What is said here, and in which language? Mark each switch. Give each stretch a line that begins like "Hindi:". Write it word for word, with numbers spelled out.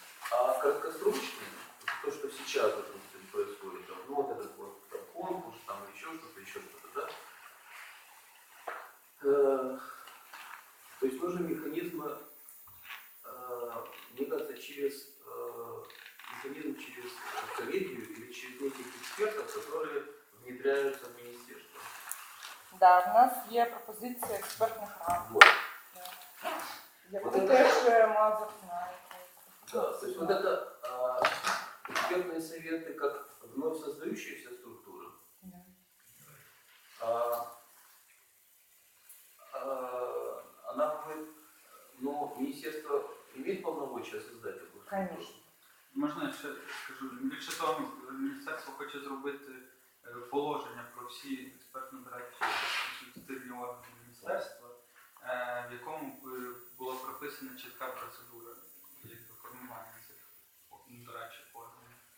Russian: А краткосрочные, то, что сейчас, допустим, происходит, там, ну, вот этот вот там, конкурс, там еще что-то, еще что-то, да? Э, то есть нужны механизмы, э, мне кажется, через э, механизм через коллегию или через неких экспертов, которые внедряются в министерство.
Ukrainian: Да, в нас є пропозиція експертних рад.
Russian: Вот.
Ukrainian: Яку теж Мазур знає.
Russian: Да, то есть вот это а, экспертные советы как вновь создающаяся структура. Да. А, а, она будет, но министерство имеет полномочия создать такую структуру? Конечно.
Ukrainian: Можна я ще скажу, більше того, міністерство хоче зробити положення про всі експертно-дорадчі консультативні органи міністерства, в якому була прописана чітка процедура формування цих дорадчих органів.